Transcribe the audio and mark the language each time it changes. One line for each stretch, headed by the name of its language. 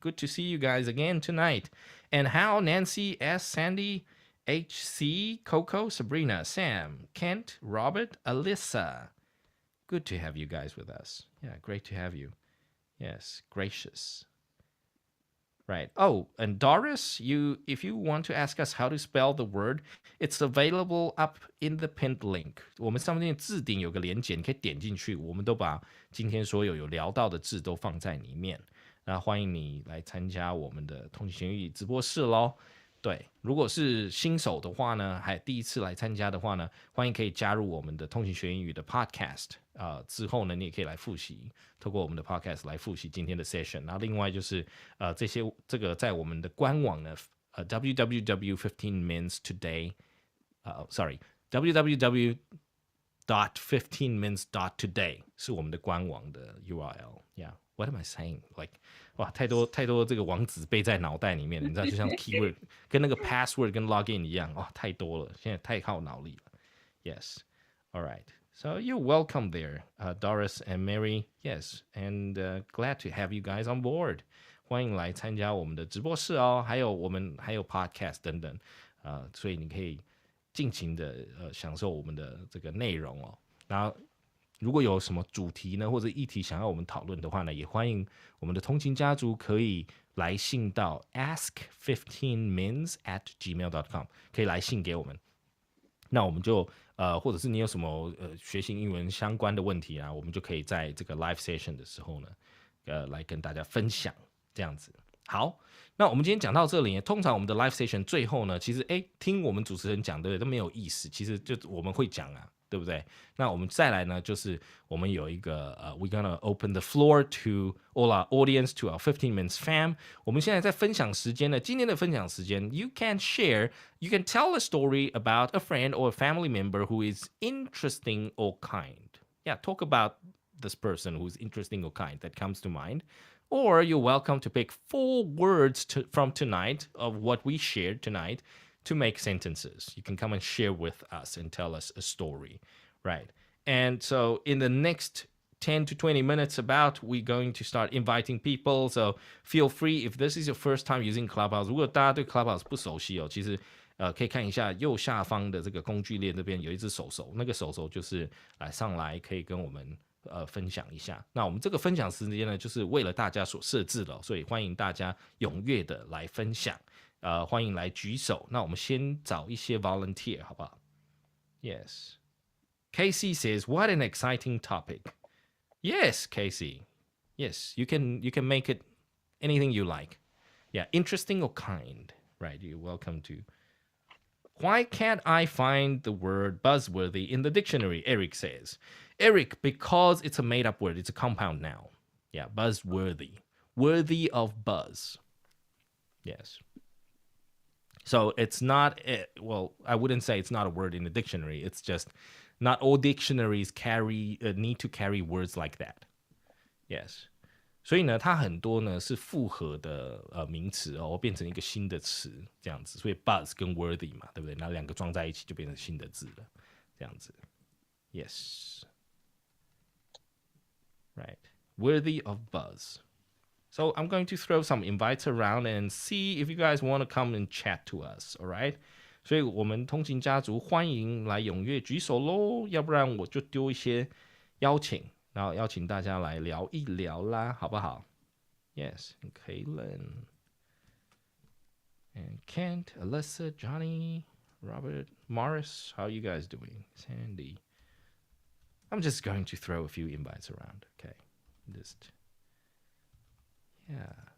English: Good to see you guys again tonight. And Hal, Nancy, S, Sandy, HC, Coco, Sabrina, Sam, Kent, Robert, Alyssa. Good to have you guys with us. Yeah, great to have you. Yes, gracious. Right. Oh, and Doris, if you want to ask us how to spell the word, it's available up in the pinned link.
Chinese: 我们上面置顶有个连结，你可以点进去。我们都把今天所有聊到的字都放在里面。那欢迎你来参加我们的通勤学英语直播室咯。对，如果是新手的话呢，还第一次来参加的话呢，欢迎可以加入我们的通勤学英语的 podcast。之后呢，你也可以来复习，透过我们的 podcast 来复习今天的 session。然后另外就是这个在我们的官网呢www.15minstoday www.15minutes.today 是我们的官网的 URL。
English: Yeah, what am I saying?
Chinese: Like 哇，太多这个网址背在脑袋里面了，你知道，就像 keyword 跟那个 password 跟 login 一样，哇，太多了，现在太靠脑力了。
English: Yes, all right. So you're welcome there, Doris and Mary. Yes, and glad to have you guys on board.
Chinese: 欢迎来参加我们的直播室哦，还有我们还有 podcast 等等，所以你可以尽情的享受我们的这个内容哦。然后如果有什么主题呢或者议题想要我们讨论的话呢，也欢迎我们的通勤家族可以来信到 ask15mins@gmail.com， 可以来信给我们。那我们就或者是你有什么学习英文相关的问题啊，我们就可以在这个 live session 的时候呢，来跟大家分享这样子。好，那我们今天讲到这里，通常我们的 live session 最后呢，其实听我们主持人讲的都没有意思，其实就我们会讲啊，对不对？那我们再来呢，就是我们有一个
English: we're gonna open the floor to all our audience, to our 15 minutes fam。
Chinese: 我们现在在分享时间呢，今天的分享时间
English: ，you can share, you can tell a story about a friend or a family member who is interesting or kind. Yeah, talk about this person who's interesting or kind that comes to mind. Or you're welcome to pick 4 words from tonight of what we shared tonight to make sentences. You can come and share with us and tell us a story, right? And so in the next 10 to 20 minutes we're going to start inviting people. So feel free, if this is your first time using Clubhouse,
Chinese: 如果大家对 Clubhouse 不熟悉哦，其实可以看一下右下方的这个工具列这边有一只手手，那个手手就是上来可以跟我们分享一下。那我们这个分享时间呢，就是为了大家所设置的，所以欢迎大家踊跃的来分享，欢迎来举手。那我们先找一些 volunteer 好不好？
English: Yes. Casey says, what an exciting topic. Yes, Casey. Yes, you can make it anything you like. Yeah, interesting or kind. Right, you're welcome to. Why can't I find the word buzzworthy in the dictionary? Eric says. Eric, because it's a made-up word. It's a compound noun. Yeah, buzzworthy. Worthy of buzz. Yes. So it's not, well, I wouldn't say it's not a word in the dictionary. It's just not all dictionaries need to carry words like that. Yes.
Chinese: 所以呢，它很多呢是复合的名词哦，变成一个新的词这样子。所以 buzz 跟 worthy 嘛，对不对？那两个装在一起就变成新的字了，这样子。
English: Yes. Right. Worthy of buzz. So I'm going to throw some invites around and see if you guys want to come and chat to us, all right?
Chinese: 所以我们通勤家族欢迎来踊跃举手咯，要不然我就丢一些邀请，然后邀请大家来聊一聊啦，好不好？
English: Yes, and Kaylin and Kent, Alyssa, Johnny, Robert, Morris, how are you guys doing? Sandy. I'm just going to throw a few invites around, okay? Just, yeah.